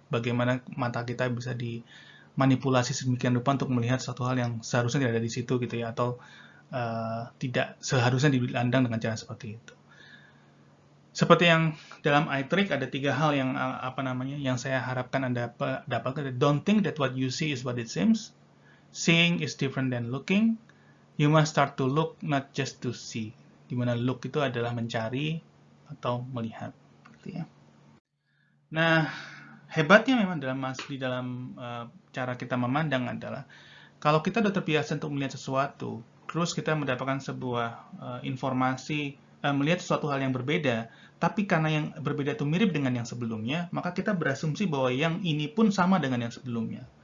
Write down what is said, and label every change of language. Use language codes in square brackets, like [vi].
[id] Bagaimana mata kita bisa dimanipulasi sedemikian rupa untuk melihat suatu hal yang seharusnya tidak ada di situ gitu ya, atau tidak seharusnya dipandang dengan cara seperti itu. Seperti yang dalam iTrick ada 3 hal yang yang saya harapkan Anda dapatkan. [en] Don't think that what you see is what it seems. Seeing is different than looking. You must start to look, not just to see. [id] Dimana look itu adalah mencari atau melihat. Nah, hebatnya memang di dalam cara kita memandang adalah kalau kita sudah terbiasa untuk melihat sesuatu, terus kita mendapatkan sebuah informasi, melihat sesuatu hal yang berbeda, tapi karena yang berbeda itu mirip dengan yang sebelumnya, maka kita berasumsi bahwa yang ini pun sama dengan yang sebelumnya.